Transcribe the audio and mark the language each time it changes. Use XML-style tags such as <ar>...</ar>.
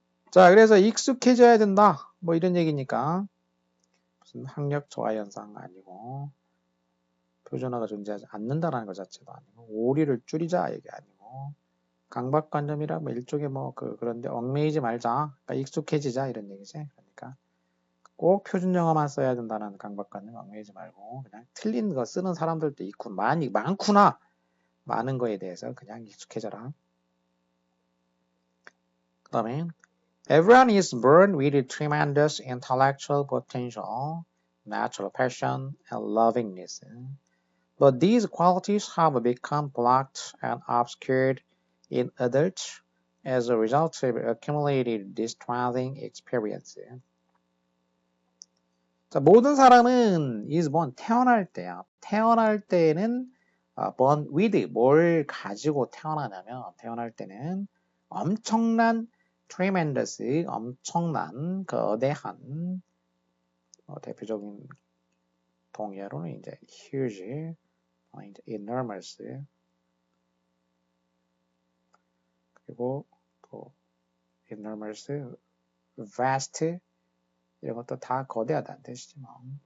<ko>자 그래서 익숙해져야 된다 뭐 이런 얘기니까 무슨 학력 저하 현상 아니고 표준어가 존재하지 않는다라는 것 자체도 아니고 오리를 줄이자 얘기 아니고 강박관념이라 뭐 일종의 뭐 그런데 얽매이지 말자 그러니까 익숙해지자 이런 얘기지. 그러니까 꼭 표준 영어만 써야 된다는 강박관념 얽매이지 말고 그냥 틀린 거 쓰는 사람들도 있고 많구나 많은 거에 대해서 그냥 익숙해져라. 그 다음에</ko> <en>Everyone is born with tremendous intellectual potential, natural passion, and lovingness. But these qualities have become blocked and obscured in adults as a result of accumulated distressing experience.</en> <ko>자, 모든 사람은</ko> <en>is born</en> <ko>태어날 때야. 태어날 때는</ko> <en>born with</en> <ko>뭘 가지고 태어나냐면 태어날 때는 엄청난 tremendous 엄청난 거대한 대표적인 동의어로는 이제 huge 이제 enormous 그리고 또 enormous vast 이런 것도 다 거대하다는 뜻이지 뭐.</ko>